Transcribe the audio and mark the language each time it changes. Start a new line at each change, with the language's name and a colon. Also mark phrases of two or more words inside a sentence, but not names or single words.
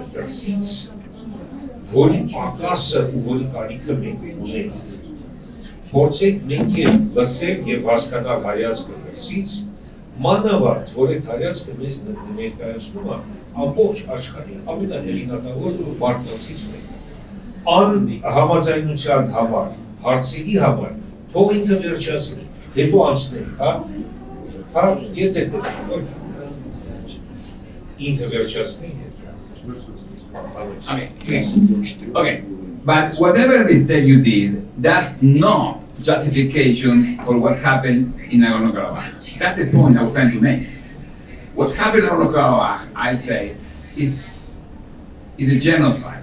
Armenian: դրսից, որի պակասը ու որի կարիքը մենք ունենք։ Փորձեք մենք լսել եւ հասկանալ հայացքը դրսից, մանավանդ, որ այդ հայացքը մեզ ներկայացնում է ամբողջ աշխարհի ամենահեղինակավոր մարդկանցից մեկը։ Անհամաձայնության համար, հարցերի համար, թող ինքը վերջացնի, հետո անցնենք, եթե ինքը վերջացնի,
English: Okay, but whatever mistake you did, that's not justification for what happened in Nagorno Karabakh. That's the point I was trying to make. What happened in Nagorno Karabakh, I say, is a genocide.